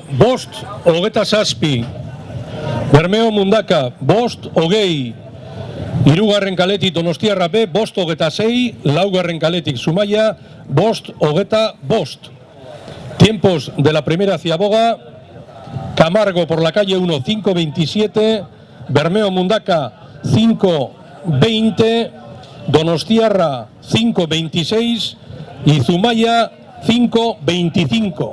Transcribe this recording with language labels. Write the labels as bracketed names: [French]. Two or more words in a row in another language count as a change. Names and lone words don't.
[Basque] 5:27, Bermeo Mundaka 5:20, hirugarren kaletik Donostiarra B 5:26, laugarren kaletik Zumaia 5:25. [Spanish] Tiempos de la primera ciaboga: Camargo por la calle 1 5:27, Bermeo Mundaka 5:20, Donostiarra 5:26 y Zumaia 5:25.